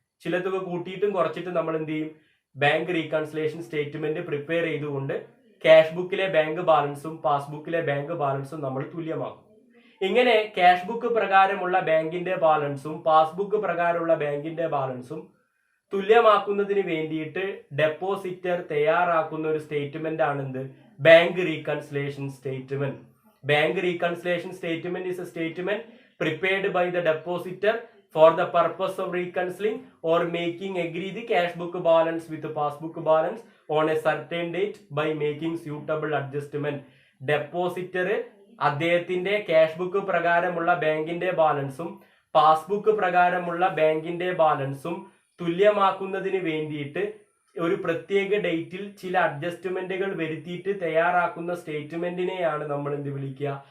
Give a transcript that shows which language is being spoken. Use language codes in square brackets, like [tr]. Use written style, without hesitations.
[ml] ചില തുക കൂട്ടിയിട്ടും കുറച്ചിട്ടും നമ്മൾ എന്ത് ചെയ്യും? ബാങ്ക് റീകൺസിലേഷൻ സ്റ്റേറ്റ്മെന്റ് പ്രിപ്പയർ ചെയ്തുകൊണ്ട് ക്യാഷ് ബുക്കിലെ ബാങ്ക് ബാലൻസും പാസ്ബുക്കിലെ ബാങ്ക് ബാലൻസും നമ്മൾ തുല്യമാക്കും. ഇങ്ങനെ ക്യാഷ് ബുക്ക് പ്രകാരമുള്ള ബാങ്കിന്റെ ബാലൻസും പാസ്ബുക്ക് പ്രകാരമുള്ള ബാങ്കിന്റെ ബാലൻസും തുല്യമാക്കുന്നതിന് വേണ്ടിയിട്ട് ഡെപ്പോസിറ്റർ തയ്യാറാക്കുന്ന ഒരു സ്റ്റേറ്റ്മെന്റ് ആണ് എന്ത്? Bank reconciliation statement. [en] Bank reconciliation statement is a statement prepared by the depositor for the purpose of reconciling or making agree the cash book balance with the passbook balance on a certain date by making suitable adjustment. [ml] Depositor അദ്ദേഹത്തിന്റെ cash book പ്രകാരമുള്ള ബാങ്കിന്റെ ബാലൻസും passbook പ്രകാരമുള്ള ബാങ്കിന്റെ ബാലൻസും തുല്യമാക്കുന്നതിന് വേണ്ടിയിട്ട് ഒരു പ്രത്യേക ഡേറ്റിൽ ചില അഡ്ജസ്റ്റ്മെന്റുകൾ വരുത്തിയിട്ട് തയ്യാറാക്കുന്ന സ്റ്റേറ്റ്മെന്റിനെയാണ് നമ്മൾ എന്ത് വിളിക്കുക?